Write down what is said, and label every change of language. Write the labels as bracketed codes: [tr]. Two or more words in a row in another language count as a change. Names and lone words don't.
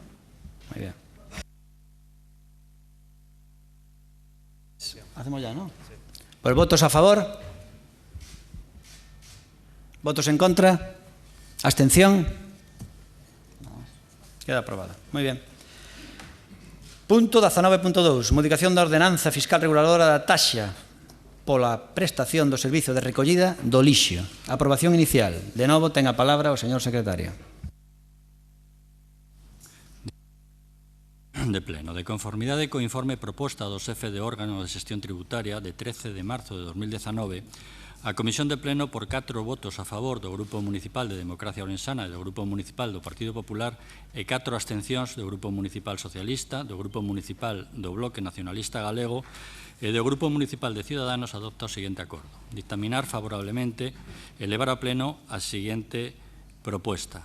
[es] Muy bien. Hacemos ya, ¿no? Sí. Pues votos a favor. Votos en contra. Abstención. Queda aprobada. Muy bien. [gl] Punto 19.2. Modificación da ordenanza fiscal reguladora da taxa pola prestación do servizo de recollida do lixo. Aprobación inicial. De novo, ten a palabra o señor secretario. De pleno. De conformidade co informe proposta do xefe de órgano de xestión tributaria de 13 de marzo de 2019, a Comisión de Pleno, por 4 votos a favor do Grupo Municipal de Democracia Orensana e do Grupo Municipal do Partido Popular e 4 abstencións do Grupo Municipal Socialista, do Grupo Municipal do Bloque Nacionalista Galego e do Grupo Municipal de Ciudadanos, adopta o seguinte acordo: dictaminar favorablemente e levar a pleno a seguinte proposta.